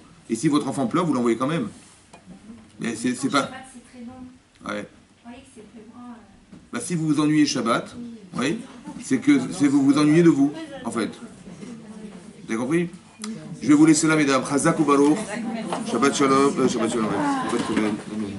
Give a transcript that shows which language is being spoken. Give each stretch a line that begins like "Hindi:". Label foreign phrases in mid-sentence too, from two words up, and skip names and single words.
French: Et si votre enfant pleure, vous l'envoyez quand même. Mais c'est pas... C'est très long. Ouais. Vous voyez que c'est vraiment... Bah, si vous vous ennuyez Shabbat, oui, c'est que vous vous ennuyez de vous, en fait. Vous avez compris? Je vais vous laisser là, mesdames.
Hebrew: חזק וברוך שבת שלום שבת שלום שבת שלום.